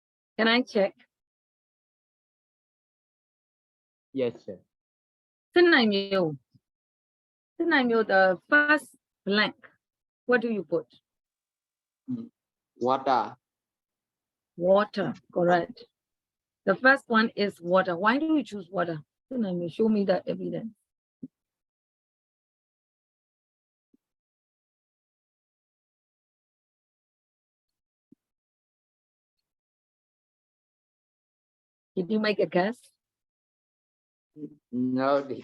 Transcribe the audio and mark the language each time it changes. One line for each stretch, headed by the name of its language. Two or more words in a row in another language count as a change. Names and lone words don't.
English: Can I check? Yes, sir. 真နိုင်မျိုး the first blank. What do you put? Water. Water, correct. The first one is water. Why do you choose water? 真နိုင်မျိုး show me the evidence. Did you make a guess? No,